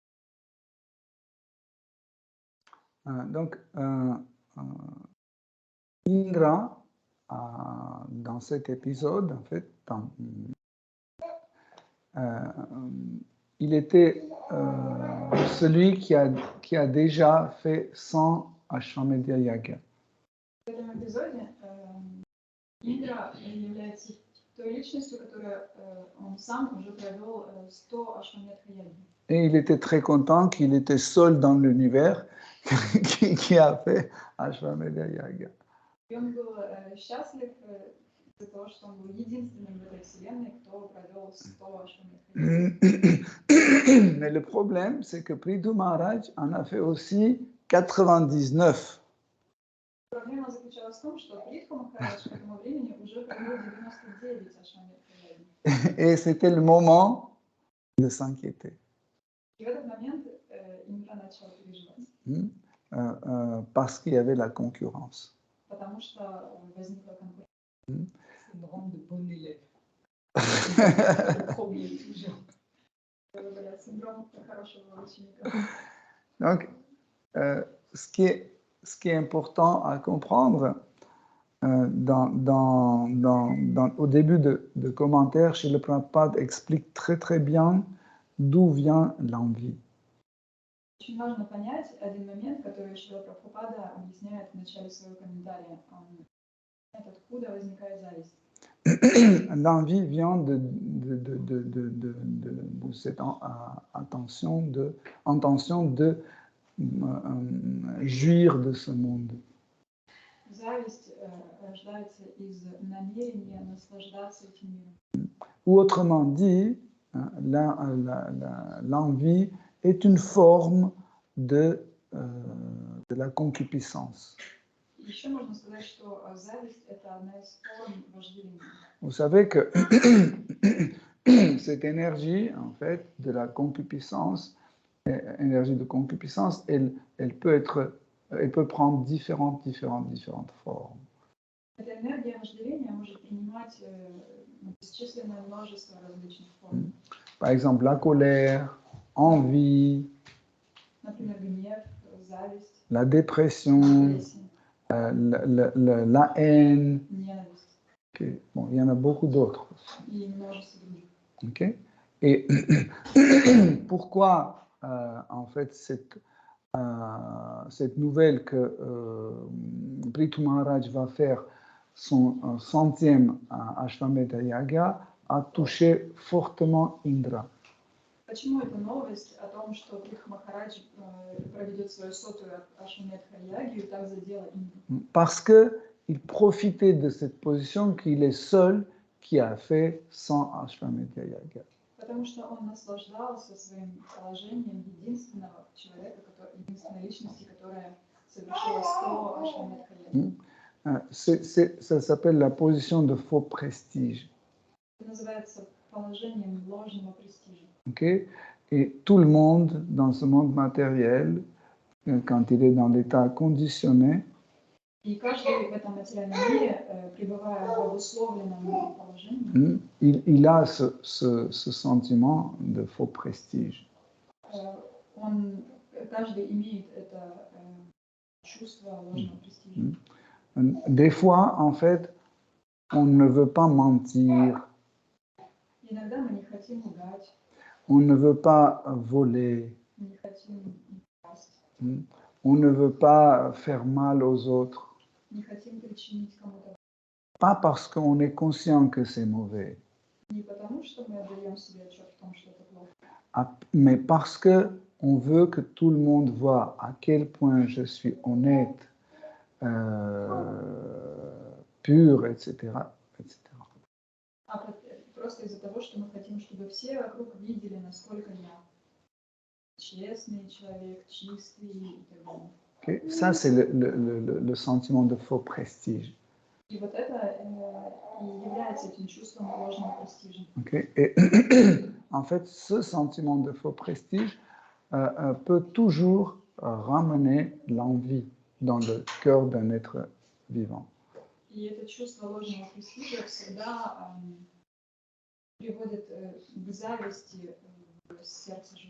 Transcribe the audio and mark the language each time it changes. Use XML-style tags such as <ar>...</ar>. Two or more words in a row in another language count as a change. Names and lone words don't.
<fr>Donc, Indra, dans cet épisode, en fait, il était celui qui a déjà fait 100 Ashwamedha Yaga.</fr> <ru>В этом эпизоде Индра является той личностью, которая он сам уже провел 100 Ашваметха яги.</ru> <fr>Et il était très content qu'il était seul dans l'univers qui a fait Ashwamedha Yaga.</fr> <ru>И он был счастлив из-за того, что он был единственным в этой вселенной, кто провел 100 Ашваметха яги.</ru> <fr>Mais le problème, c'est que Prithu Maharaj en a fait aussi 99.</fr> <ru>Проблема заключалась в том, что Притху Махарадж к этому времени уже провел 99 Ашваметха яги.</ru> <fr>Et c'était le moment de s'inquiéter.</fr> <ru>И в этот момент Индра начал переживать.</ru> <fr>Parce qu'il y avait la concurrence.</fr> <ru>Потому что возникла конкуренция.</ru> <fr>Syndrome de bon élève. Premier toujours.</fr> <ru>Syndrome хорошего ученика.</ru> <fr>Donc, ce qui est important à comprendre, au début de commentaires, Srila Prabhupada explique très très bien d'où vient l'envie.</fr> <ru>Очень важно понять один момент, который Шрила Прабхупада объясняет в начале своего комментария. Откуда возникает зависть.</ru> <fr>L'envie vient de cette intention de jouir de ce monde.</fr> <ru>Зависть рождается из намерения наслаждаться этим миром.</ru> <fr>Ou autrement dit, l'envie est une forme de la concupiscence.</fr> <ru>Еще можно сказать, что зависть – это одна из форм вожделения.</ru> <fr>Vous savez que cette énergie, en fait, de la concupiscence, énergie de concupiscence, elle peut prendre différentes formes.</fr> <ru>Эта энергия вожделения может принимать бесчисленное множество различных форм.</ru> <fr>Par exemple, la colère, envie,</fr> <ru>Например, гнев, зависть,</ru> <fr>la dépression,</fr> <ru>агрессия,</ru> <fr>la haine.</fr> <ru>ненависть.</ru> <fr>Okay. Bon, il y en a beaucoup d'autres.</fr> <ru>И множество других.</ru> <fr>Okay. Et pourquoi, en fait, cette nouvelle que Prithu Maharaj va faire son 100e Ashwamedha Yaga a touché fortement Indra.</fr> <ru>Почему эта новость о том, что Притху Махарадж проведет свою 100-ю Ашваметха ягью, так задела Индру?</ru> <fr>Parce qu'il profitait de cette position qu'il est seul qui a fait 100 Ashwamedha Yaga.</fr> <ru>Потому что он наслаждался своим положением единственного человека, единственной личности, которая совершила 100 Ашваметха ягью.</ru> <fr>Ça s'appelle la position de faux prestige.</fr> <ru>Это называется положением ложного престижа.</ru> <fr>Okay? Et tout le monde dans ce monde matériel, quand il est dans l'état conditionné,</fr> <ru>И каждый в этом материальном мире, пребывая в обусловленном положении,</ru> <fr>il a ce sentiment de faux prestige.</fr> <ru>Каждый имеет это чувство ложного престижа.</ru> <fr>Des fois, en fait, on ne veut pas mentir,</fr> <ru>Иногда мы не хотим лгать,</ru> <fr>on ne veut pas voler,</fr> <ru>не хотим красть,</ru> <fr>on ne veut pas faire mal aux autres.</fr> <ru>не хотим причинить кому-то.</ru> <fr>Pas parce qu'on est conscient que c'est mauvais,</fr> <ru>Не потому, что мы отдаем себе отчет в том, что это плохо,</ru> <fr>mais parce qu'on veut que tout le monde voit à quel point je suis honnête, pur, etc.</fr> <ru>Просто из-за того, что мы хотим, чтобы все вокруг видели, насколько я честный человек, чистый и так далее.</ru> <fr>Okay? Ça, c'est le sentiment de faux prestige.</fr> <ru>И вот это и является этим чувством ложного престижа.</ru> <fr>Okay? Et en fait, ce sentiment de faux prestige peut toujours ramener l'envie dans le cœur d'un être vivant.</fr> <ru>И это чувство ложного престижа всегда приводит к зависти в сердце живого существа.</ru>